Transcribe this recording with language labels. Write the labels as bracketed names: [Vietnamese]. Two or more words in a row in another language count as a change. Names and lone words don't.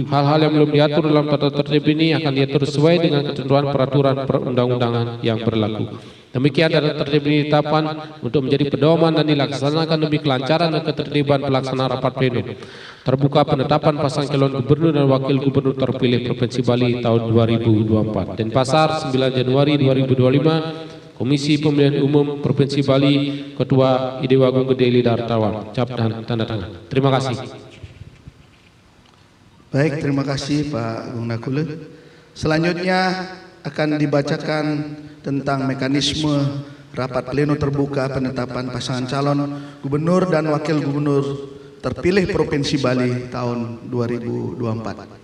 [Indonesian] Hal-hal yang belum diatur dalam tata tertib ini akan diatur sesuai dengan ketentuan peraturan perundang-undangan yang berlaku. Demikian tata tertib ini ditetapkan untuk menjadi pedoman dan dilaksanakan demi kelancaran dan ketertiban pelaksanaan rapat pleno. Terbuka penetapan pasangan calon gubernur dan wakil gubernur terpilih Provinsi Bali tahun 2024. Denpasar 9 Januari 2025. Komisi Pemilihan Umum Provinsi Bali, Ketua Idewagung Gede Lidartawan. Cap dan tanda tangan. Terima kasih. Baik, terima kasih Pak Agung Nakula. Selanjutnya akan dibacakan tentang mekanisme rapat pleno terbuka penetapan pasangan calon gubernur dan wakil gubernur terpilih Provinsi Bali tahun 2024.